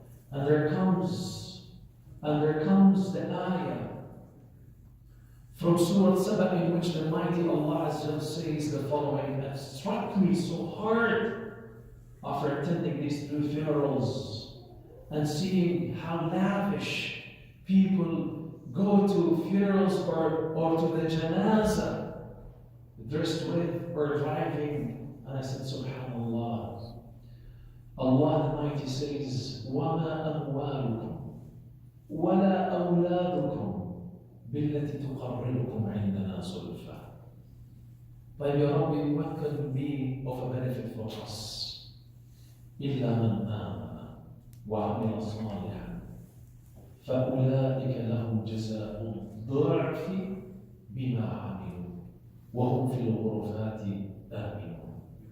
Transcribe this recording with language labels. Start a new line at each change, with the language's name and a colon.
English: And there comes the ayah from Surah Saba, in which the mighty Allah says the following, that struck me so hard after attending these two funerals and seeing how lavish people go to funerals or to the janazah dressed with or driving. And I said, subhanallah, Allah Allah the Mighty says,
Arabic: وَمَا أَمْوَالُكُمْ وَلَا أَوْلَادُكُمْ بِالَّتِي تُقَرِّبُكُمْ عِنْدَنَا زُلْفَى.
English: By Ya Rabbi, what could be of a benefit for us?
Arabic: إِلَّا مَنْ آمَنَ وَعَمِلَ صَالِحًا فَأُولَٰئِكَ لَهُمْ جَزَاءُ الضِّعْفِ بِمَا عَمِلُوا وَهُمْ فِي الْغُرُفَاتِ آمِنُونَ.